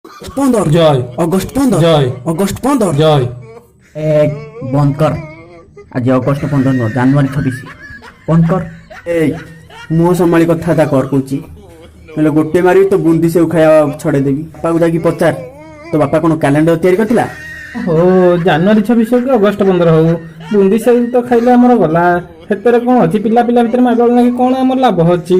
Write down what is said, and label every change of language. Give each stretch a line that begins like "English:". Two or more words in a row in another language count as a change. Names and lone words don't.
Bangla: 15 জয় অগস্ট 15 জয় অগস্ট 15 জয় এক বন্ধ কর আজ অগস্ট 15 নয় জানুয়ারি 26 বন্ধ কর।
Odia: এই মুହ ସମ୍ଭାଳି କଥାବାର୍ତ୍ତା କର କହୁଛି ହେଲେ ଗୋଟେ ମାରିବି ତ ବୁନ୍ଦି ସେଉ ଖାଇବା ଛଡ଼େଇ ଦେବି। ବାପାକୁ ଯାଇକି ପଚାର ତୋ ବାପା କ'ଣ କ୍ୟାଲେଣ୍ଡର ତିଆରି କରିଥିଲା? हो ଜାନୁଆରୀ 26 ହଉ କି ଅଗଷ୍ଟ 15 ହଉ ବୁନ୍ଦି ସେଉ ତ ଖାଇଲେ ଆମର ଗଲା। ସେଥିରେ କ'ଣ ଅଛି? ପିଲା ପିଲା ଭିତରେ ମାଗଣା ଲାଗି କ'ଣ ଆମର ଲାଭ ଅଛି?